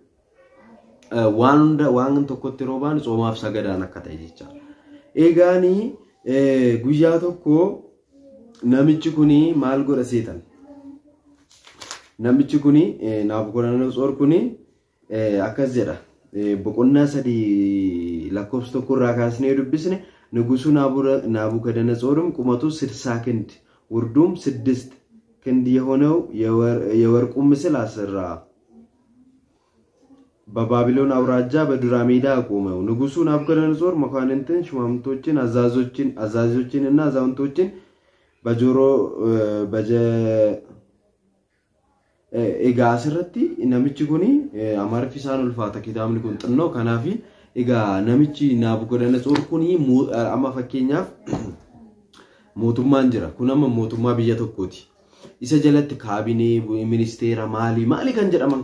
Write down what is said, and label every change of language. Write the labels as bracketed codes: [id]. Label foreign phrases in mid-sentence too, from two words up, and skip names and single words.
[om] waan tokkotti yeroo baanu tsoomaaf sagadaan akka ta'e jechaadha eegaani guyyaa tokko namichi kuni maal godha seetan namichi kuni Naabukadanatsor kuni akkas jedha boqonnaa 3 lakkoofsa tokko irraa kaasnee dubbisne [am] ንጉሱ ናቡከደነጾርም ቁመቱ 60 ክንድ ውርዱም 6 ክንድ የሆነው የወርቁ ምስል አሰራ በባቢሎን አውራጃ በዱራ ሜዳ አቆመው ንጉሱ ናቡከደነጾር መኳንንትን ሽማምቶችን አዛዦችንና አዛውንቶችን በጆሮ [om] egaa asirratti namichi kuni amarfisaan ulfaata kitaabni kun xinnoo kanaafi egaa namichi Naabukadanatsor kuni amma fakkeenyaaf mootummaan jira kun amma mootummaa biyya tokkooti isa jalatti kaabinee ministeera maali kan jedhaman